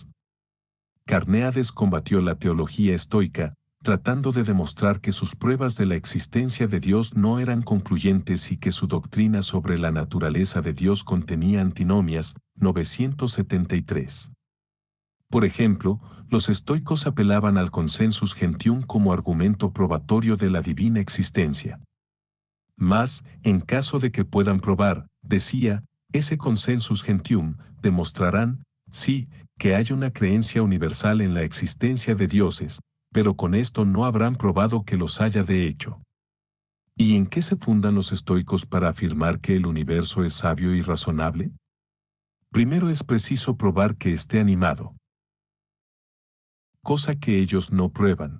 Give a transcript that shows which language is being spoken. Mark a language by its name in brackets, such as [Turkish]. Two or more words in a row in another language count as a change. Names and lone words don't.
[Spanish] Carneades combatió la teología estoica, tratando de demostrar que sus pruebas de la existencia de Dios no eran concluyentes y que su doctrina sobre la naturaleza de Dios contenía antinomias. 973. Por ejemplo, los estoicos apelaban al [Latin] consensus gentium [Spanish] como argumento probatorio de la divina existencia. Mas, en caso de que puedan probar, decía, ese [Latin] consensus gentium, [Spanish] demostrarán, sí, que hay una creencia universal en la existencia de dioses, pero con esto no habrán probado que los haya de hecho. ¿Y en qué se fundan los estoicos para afirmar que el universo es sabio y razonable? Primero es preciso probar que esté animado, cosa que ellos no prueban.